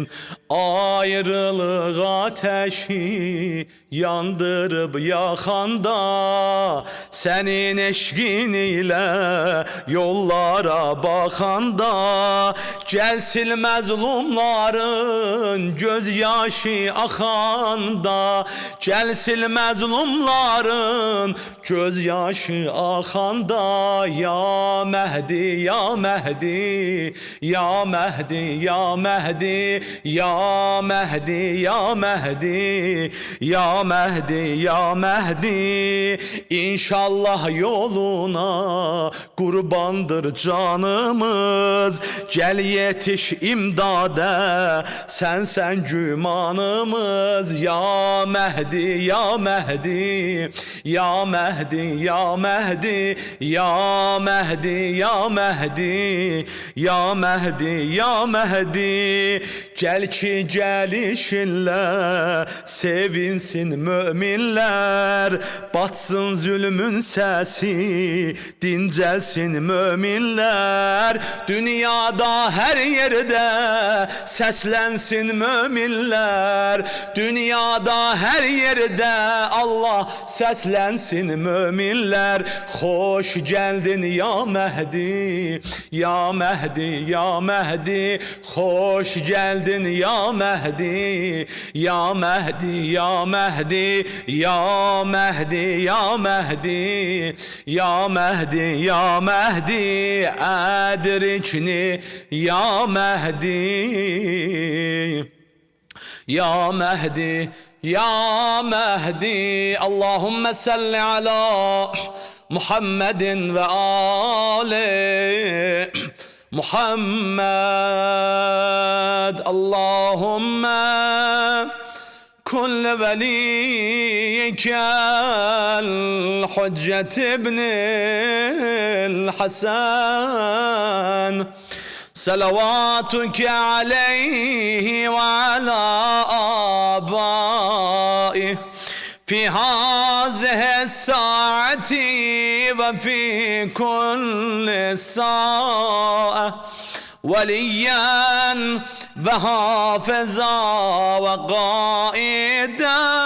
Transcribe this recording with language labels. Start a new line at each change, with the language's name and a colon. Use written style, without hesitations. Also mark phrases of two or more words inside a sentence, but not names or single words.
Azerbaijani: Ayrılıq ateşi yandırıb yaxanda, sənin eşqin ilə yollara baxanda. Gəl sil məzlumların göz yaşı axanda. Gəl sil məzlumların göz yaşı axanda. Ya Məhdi, ya Məhdi, ya Məhdi, ya Məhdi, ya Məhdi, ya Məhdi, ya Məhdi, ya Məhdi. İnşallah yoluna qurbandır canımız. Gəl yetiş imdadə, sənsən gümanımız. Ya Məhdi, ya Məhdi, ya Məhdi, ya Məhdi, ya Məhdi, ya Məhdi, ya Məhdi, ya Məhdi. Gəl ki gəlişinlə sevinsin möminlər, batsın zülmün səsi, dincəlsin möminlər. Dünyada hər yerdə səslənsin möminlər. Dünyada hər yerdə Allah səslənsin sənsin möminlər. Xoş gəldin ya Məhdi, ya Məhdi, ya Məhdi. Xoş gəldin ya Məhdi, ya Məhdi, ya Məhdi. Ya Məhdi, ya Məhdi, ya Məhdi, ya Məhdi. Ədrikni ya Məhdi, ya Məhdi, ya Məhdi.
Arabic: اللهم صل على محمد وآل محمد. Allahümme كل وليك الحجة ابن الحسن صلواتك عليه وعلى آبائه في هذه الساعة وفي كل ساعة وليا وحافظا وقائدا